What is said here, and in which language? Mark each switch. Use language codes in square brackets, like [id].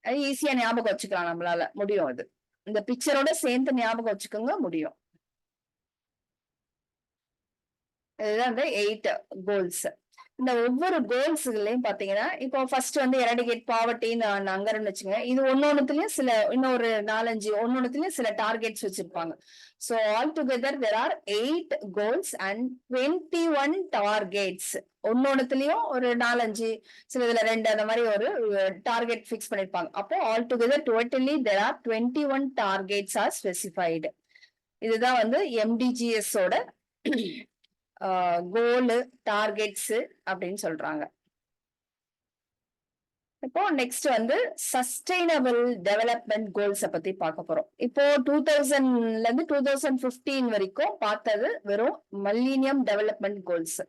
[ta] ஈஸியா ஞாபகம் வச்சுக்கலாம், நம்மளால முடியும். அது இந்த பிக்சரோட சேர்ந்து ஞாபகம் வச்சுக்கோங்க, முடியும். இதுதான் இந்த 8 கோல்ஸ். இந்த ஒவ்வொரு கோல்ஸ்லயும் பாத்தீங்கன்னா, இப்போ ஃபர்ஸ்ட் வந்து எரடிகேட் பாவர்ட்டின்னு அங்கன்னு வச்சுங்க. இது ஒன்னொன்னுலயும் சில இன்னொரு 4-5 ஒன்னொன்னுலயும் சில டார்கெட்ஸ் வச்சிருப்பாங்க. [en] So all together there are 8 goals and 21 targets. [ta] ஒன்னொன்னுலயும் ஒரு 4-5 சில இதுல 2 அந்த மாதிரி ஒரு டார்கெட் பிக்ஸ் பண்ணிருப்பாங்க. [en] அப்போ all together totally there are 21 targets are specified. [ta] இதுதான் வந்து MDGs ஓட கோலு, டார்கெட்ஸ் அப்படின்னு சொல்றாங்க. இப்போ நெக்ஸ்ட் வந்து சஸ்டைனபிள் டெவலப்மெண்ட் கோல்ஸ பத்தி பார்க்க போறோம். இப்போ 2000ல இருந்து 2015 வரைக்கும் பார்த்தது வெறும் மில்லினியம் டெவலப்மெண்ட் கோல்ஸ்.